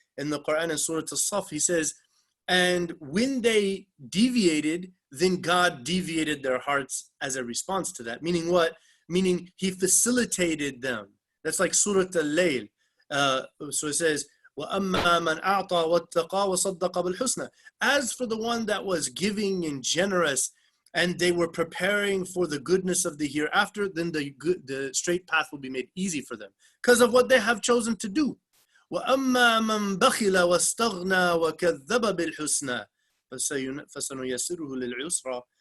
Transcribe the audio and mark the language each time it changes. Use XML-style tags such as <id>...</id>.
<en>In the Quran in Surah As-Saf, he says, and when they deviated, then God deviated their hearts as a response to that. Meaning what? Meaning he facilitated them. That's like Surah Al-Layl. So it says,</en> <ar>وَأَمَّا مَنْ أَعْطَى وَاتَّقَى وَصَدَّقَ بِالْحُسْنَى.</ar> <en>As for the one that was giving and generous, and they were preparing for the goodness of the hereafter, then the straight path will be made easy for them because of what they have chosen to do.</en> <ar>وَأَمَّا مَنْ بَخِلَ وَاسْتَغْنَى وَكَذَّبَ بِالْحُسْنَى فَسَنُيَسِّرُهُ لِلْعُسْرَى.</ar>